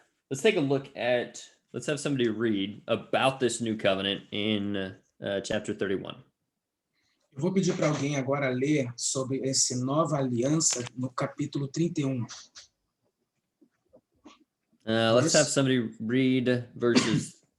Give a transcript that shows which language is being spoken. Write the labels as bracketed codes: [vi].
[en] Let's take a look at, let's have somebody read about this new covenant in chapter 31. [pt] Eu vou pedir para alguém agora ler sobre essa nova aliança no capítulo 31. [en] Let's have somebody read verses.